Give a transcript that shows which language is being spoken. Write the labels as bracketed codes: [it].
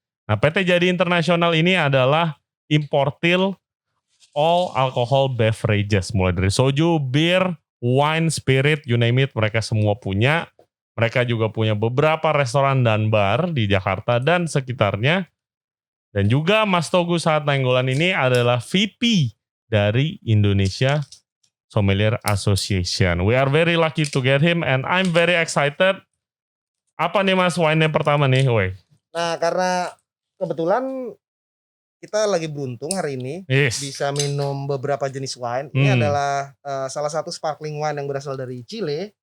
[id] Nah, PT Jadi Internasional ini adalah importil [en] all alcohol beverages, [id] mulai dari soju, bir, wine, spirit, [en] you name it, [id] mereka semua punya. Mereka juga punya beberapa restoran dan bar di Jakarta dan sekitarnya. Dan juga Mas Togu Sahat Nainggolan ini adalah VP dari Indonesia Sommelier Association. [en] We are very lucky to get him and I'm very excited. [id] Apa nih Mas wine yang pertama nih? Nah, karena kebetulan kita lagi beruntung hari ini bisa minum beberapa jenis wine. Ini adalah salah satu sparkling wine yang berasal dari Chile.